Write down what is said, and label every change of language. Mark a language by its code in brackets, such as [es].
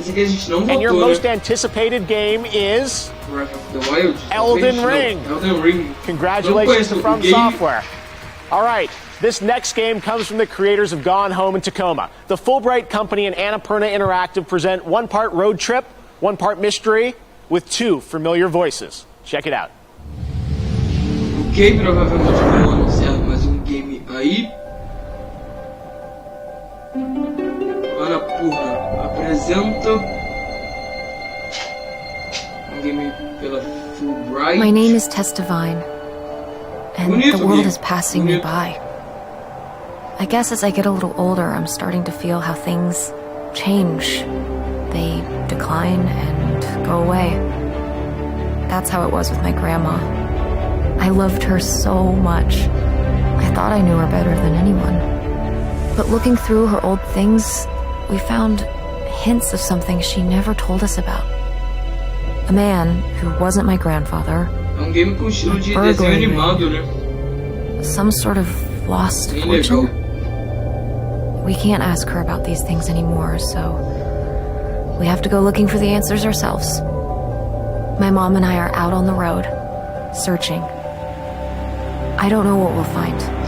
[en] And your most anticipated game is Elden Ring. Congratulations to From Software. All right. This next game comes from the creators of Gone Home and Tacoma. The Fulbright Company and Annapurna Interactive present one part road trip, one part mystery, with 2 familiar voices. Check it out. [pt] Ok, provavelmente vou anunciar mais um game aí. Annapurna apresenta um game pela Fulbright. [en] My name is Tess Devine, and the world is passing me by. I guess as I get a little older, I'm starting to feel how things change. They decline and go away. That's how it was with my grandma. I loved her so much. I thought I knew her better than anyone. But looking through her old things, we found hints of something she never told us about. A man who wasn't my grandfather. [pt] Um game com estilo de desenho animado, né? [en] Some sort of lost fortune. We can't ask her about these things anymore, so we have to go looking for the answers ourselves. My mom and I are out on the road, searching. I don't know what we'll find.